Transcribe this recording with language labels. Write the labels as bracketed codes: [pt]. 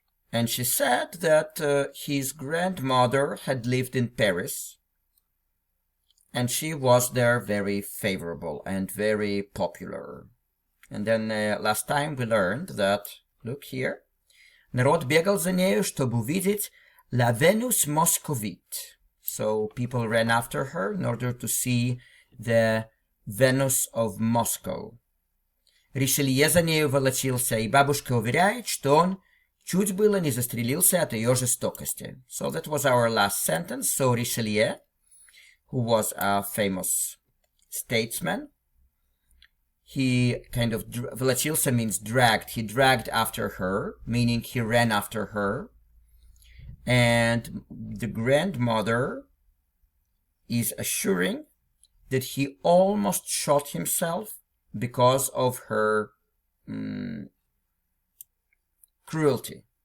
[en] And she said that his grandmother had lived in Paris, and she was there very favorable and very popular. And then last time we learned that, look here, [ru] народ бегал за нею, чтобы увидеть [fr] La Venus Moscovite. [en] So people ran after her in order to see the Venus of Moscow. [ru] Ришелье за нею волочился, и бабушка уверяет, что он чуть было не застрелился от ее жестокости. [en] So that was our last sentence. So Richelieu, who was a famous statesman, he kind of, волочился means dragged. He dragged after her, meaning he ran after her. And the grandmother is assuring that he almost shot himself because of her cruelty.